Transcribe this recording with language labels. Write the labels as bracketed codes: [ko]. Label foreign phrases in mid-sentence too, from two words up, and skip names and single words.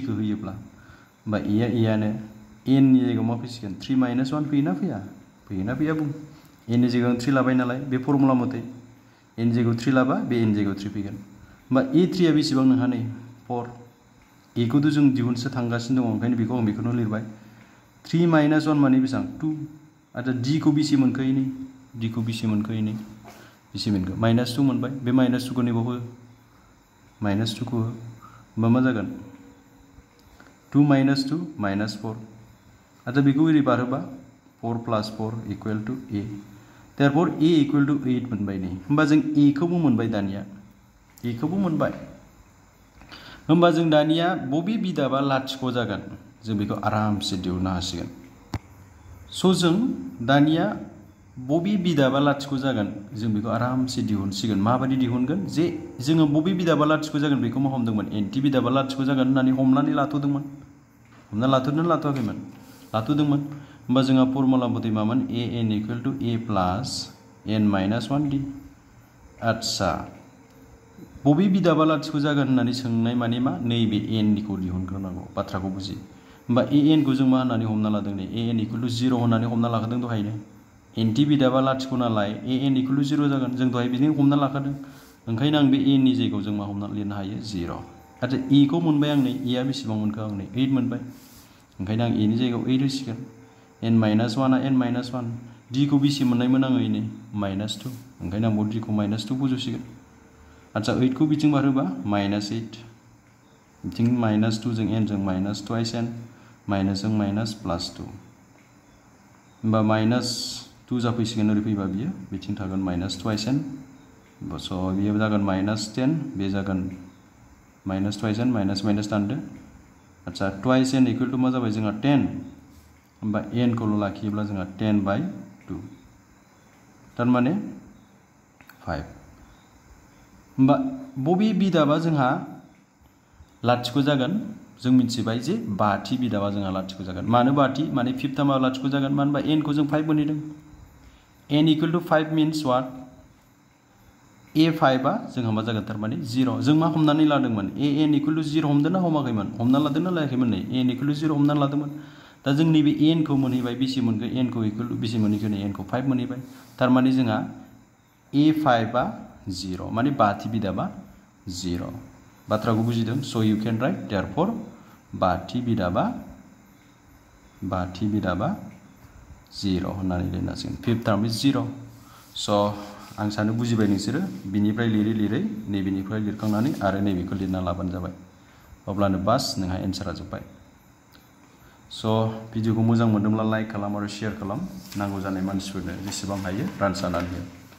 [brx] खौ होयोब्ला होमबा a आनो n नि जायगायाव मा फैसिगोन 3 माइनास 1 फैयोना फैया बुं n नि जायगायाव 3 लाबाय नालाय बे फर्मुला मथे n जायगायाव 3 लाबा बे n जायगायाव 3 फैगोन होमबा a3 आ बेसेबां नोंहा नै 4 a खौथ' जों दिहुनसो थांगासिनो दङ ओंखायनो बेखौ आं बेखौनो लिरबाय 3 माइनास 1 माने बेसेबां 2 आरो d खौ बेसे मोनखो इनि d खौ बेसे मोनखो माइनास 2 मोनबाय बे माइनास 2 खौ नैबाव हो माइनास 2 खौ हो होमबा मा जागोन 2 माइनास 2 माइनास 4 आरो बेखौ ओरै बारहोबा [en] 4 plus 4 equal to a therefore a equal to 8 [brx] मोनबाय नै होमबा जों a खौबो मोनबाय दानिया a खौबो मोनबाय होमबा जों दानिया बबे बिदाबा लाथिख' जागोन जों बेखौ आरामसे दिहुननो हासिगोन स' जों दानिया बबे बिदाबा लाथिख' जागोन जों बेखौ आरामसे दिहुनसिगोन माबायदि दिहुनगोन जे जोङो बबे बिदाबा लाथिख' जागोन बेखौ मा हमदोंमोन nth बिदाबा लाथिख' जागोन होननानै हमनानै लाथ'दोंमोन हमना लाथ'वाखैमोन लाथ'दोंमोन होमबा जोंहा फर्मुला मथे मामोन [en] an equal to a plus n minus 1d [brx] आच्छा बबे बिदाबा लाथिख' जागोन होननानै सोंनाय माने मा नैबे n निखौ दिहुनग्रोनांगौ बाथ्राखौ बुजि होमबा an खौ जों मा होननानै हमना लादों नै [en] an equal to 0 [brx] होननानै हमना लाखादों दहायनो nth बिदाबा लाथिख' नालाय [en] an equal to 0 [brx] जागोन जों दहाय बिदिनो हमना लाखादों ओंखायनो आं बे n नि जायगायाव जों मा हमना लिरनो हायो 0 आरो a खौ मोनबाय आं नै a आ बेसेबां मोनखो आं नै 8 मोनबाय ओंखायनो आं a नि जायगायाव 8 होसिगोन n माइनास 1 आ n माइनास 1 d खौ बेसे मोननायमोन आङो नै माइनास 2 ओंखायनो आं d खौ माइनास 2 फज'सिगोन आच्छा 8 खौ बिथिं बारहोबा माइनास 8 बिथिं माइनास 2 जों n जों [en] minus twice n minus [brx] जों [en] minus plus 2 [brx] होमबा माइनास 2 जाफैसिगोन ओरै फैबा बियो बिथिं थागोन [en] minus twice n [brx] स' बियो जागोन माइनास 10 बे जागोन [en] minus twice n minus minus [brx] दानदो आच्छा [en] twice n equal to [brx] मा जाबाय जोंहा 10 होमबा n खौल' लाखियोब्ला जोंहा 10/2 थारमाने 5 होमबा बबे बिदाबा जोंहा लाथिख' जागोन जों मिथिबाय जे 5थि बिदाबा जोंहा लाथिख' जागोन मानो 5थि माने 5th मा लाथिख' जागोन मानो होनबा n खौ जों 5 मोनहैदों [en] n equal to 5 means what [brx] a5 आ जोंहा मा जागोन थारमाने 0 जों मा हमनानै लादोंमोन [en] an equal to 0 [brx] हमदोंना हमाखैमोन हमना लादोंना लायाखैमोन नै [en] an equal to 0 [brx] हमनानै लादोंमोन दा जों नैबे n खौ मोनहैबाय बेसे मोनखो n खौ [en] equal to [brx] बेसे मोनहैखो नै n खौ 5 मोनहैबाय थारमाने जोंहा a5 आ 0 माने 5थि बिदाबा 0 बाथ्राखौ बुजिदों स' [en] you can write therefore [brx] 5थि बिदाबा 0 होननानै लिरनांसिगोन [en] 5th term is 0 [brx] स' आं सानो बुजिबाय नोंसोरो बिनिफ्राय लिरै नैबेनिफ्राय लिरखांनानै आरो नैबेखौ लिरना लाबानो जाबाय अब्लानो बास नोंहा एन्सारा जोब्बाय स' भिडिअखौ मोजां मोनदोंब्ला लाइक खालाम आरो शेयार खालाम नांगौ जानाय मानसिफोरनो जेसेबां हायो रानसारनानै हो